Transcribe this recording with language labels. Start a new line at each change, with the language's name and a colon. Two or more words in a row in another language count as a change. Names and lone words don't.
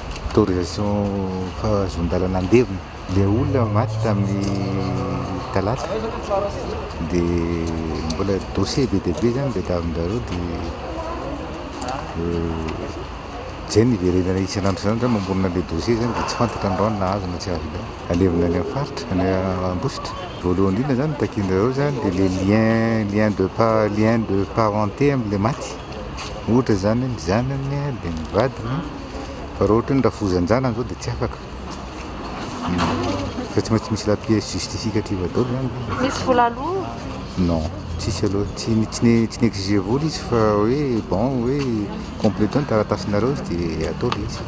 Malagasy: Autorisation fahazon-dalana andevina. Le olona maty tamin'ny talata dia mbola dossier be dia be zany dia tamin'izareo dia zay niverenana isan'andro zany zany mamorona le dossier zany dia tsy fantatra androany na azo na tsy azo. Alevina any amin'ny faritra any Ambositra. Voalohany indrindra zany takin'ireo zany dia le
French: lien de parenté
Malagasy: amin'ilay maty. Ohatra zany ny zanany dia ny vadiny fa raha ohatra ny rafozan-janany zao dia tsy afaka. Fa tsy maintsy misy
French: la pièce justificative
Malagasy: daholo zany. Misy vola aloha?
French: Non.
Malagasy: Tsisy aloha tsy n'exige vola izy fa hoe bon hoe complétons ny taratasinareo dia atao le izy.